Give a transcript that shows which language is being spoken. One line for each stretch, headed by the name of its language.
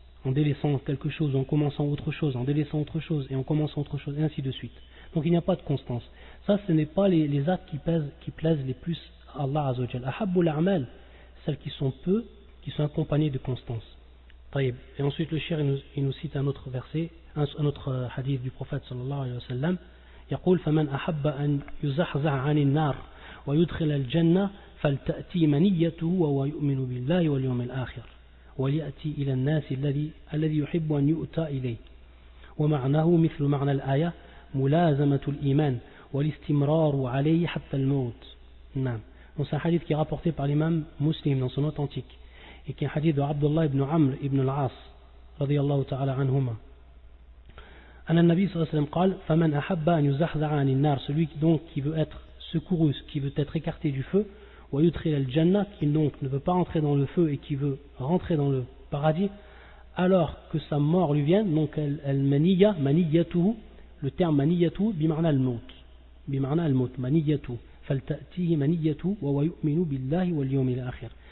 French: En délaissant quelque chose, en commençant autre chose, en délaissant autre chose, et en commençant autre chose, et ainsi de suite. Donc il n'y a pas de constance. Ça, ce n'est pas les actes qui plaisent les plus à Allah Azza wa Jal. Ahabbul a'mal, celles qui sont peu, qui sont accompagnées de constance. Et ensuite le shir il nous cite un autre verset, un autre hadith du prophète sallallahu alayhi wa sallam.
Arabic: يقول فمن أحب أن يزحزح عن النار ويدخل الجنة فلتأتي منيته وهو يؤمن بالله واليوم الآخر وليأتي إلى الناس الذي يحب أن يؤتى إليه ومعناه مثل معنى الآية ملازمة الإيمان والاستمرار عليه حتى الموت. نعم.
French: Donc c'est un hadith qui est rapporté par l'imam Muslim dans son authentique et qui est un hadith de Abdullah ibn Amr ibn al-As radiyallahu ta'ala anhuma. Anna Nabi sallallahu alayhi wa sallam
Arabic: قال فمن أحب أن يزحزح عن النار,
French: celui donc qui veut être secouru, qui veut être écarté du feu,
Arabic: ويدخل الجنة,
French: qui donc ne veut pas entrer dans le feu et qui veut rentrer dans le paradis, alors que sa mort lui vient, donc al-maniyya, maniyatuhu, le terme maniyatuhu
Arabic: بمعنى الموت, بمعنى الموت,
French: maniyatuhu,
Arabic: فلتأتيه maniyatuhu وهو يؤمن بالله واليوم الآخر.